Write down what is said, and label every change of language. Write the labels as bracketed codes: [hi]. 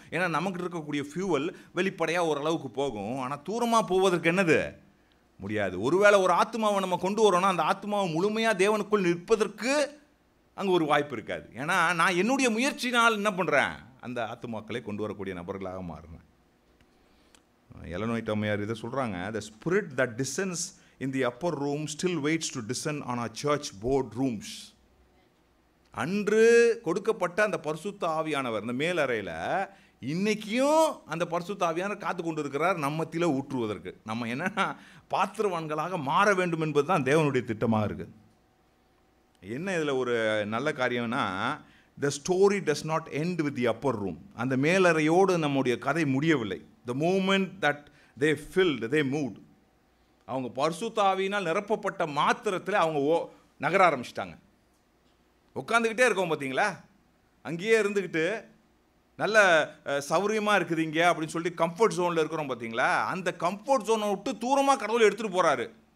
[ta] ஏன்னா நமக்கு இருக்கக்கூடிய ஃபியூவல் வெளிப்படையாக ஓரளவுக்கு போகும். ஆனால் தூரமாக போவதற்கு என்னது முடியாது. ஒருவேளை ஒரு ஆத்மாவை நம்ம கொண்டு வரோன்னா அந்த ஆத்மாவை முழுமையாக தேவனுக்குள் நிற்பதற்கு அங்கே ஒரு வாய்ப்பு இருக்காது. ஏன்னா நான் என்னுடைய முயற்சினால் என்ன பண்ணுறேன், அந்த ஆத்மாக்களை கொண்டு வரக்கூடிய நபர்களாக மாறுறேன். எலன் ஒயிட் அம்மையார் இதை சொல்கிறாங்க, [en] the spirit that descends in the upper room still waits to descend on our church board rooms. [ta] அன்று கொடுக்கப்பட்ட அந்த பரிசுத்த ஆவியானவர் இந்த மேலறையில் இன்றைக்கியும் அந்த பரிசுத்த ஆவியானவர் காத்து கொண்டு இருக்கிறார் நம்மத்தில ஊற்றுவதற்கு. நம்ம என்னென்னா பாத்திரவான்களாக மாற வேண்டும் என்பது தான் தேவனுடைய திட்டமாக இருக்குது. என்ன இதில் ஒரு நல்ல காரியம்னா, [en] the story does not end with the upper room. [ta] அந்த மேலறையோடு நம்முடைய கதை முடியவில்லை. [en] the moment that they filled, they moved. [ta] அவங்க பரிசுத்த ஆவியினால் நிரப்பப்பட்ட மாத்திரத்தில் அவங்க நகர ஆரம்பிச்சிட்டாங்க. உட்காந்துக்கிட்டே இருக்கோம் பார்த்தீங்களா, அங்கேயே இருந்துக்கிட்டு நல்ல சௌரியமாக இருக்குது இங்கே அப்படின்னு சொல்லிட்டு கம்ஃபர்ட் ஜோனில் இருக்கிறோம் பார்த்தீங்களா, அந்த கம்ஃபர்ட் ஜோனை விட்டு தூரமாக கடவுள் எடுத்துகிட்டு போகிறாரு.